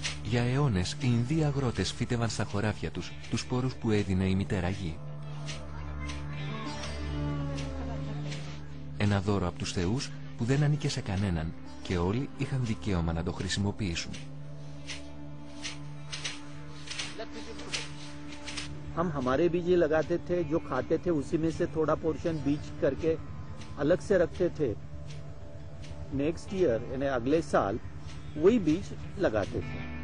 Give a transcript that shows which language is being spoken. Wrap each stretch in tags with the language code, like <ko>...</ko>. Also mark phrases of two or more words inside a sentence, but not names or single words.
<el>Για αιώνες οι Ινδοί αγρότες φύτευαν στα χωράφια τους τους σπόρους που έδινε η μητέρα γη. Ένα δώρο από τους θεούς που δεν ανήκε σε κανέναν και όλοι είχαν δικαίωμα να το χρησιμοποιήσουν.</el> <hi>हम हमारे बीज लगाते थे, जो खाते थे उसी में से थोड़ा पोर्शन बीज करके अलग से रखते थे।</hi> <en>next year</en> <hi>यानी अगले साल वही बीज लगाते थे।</hi>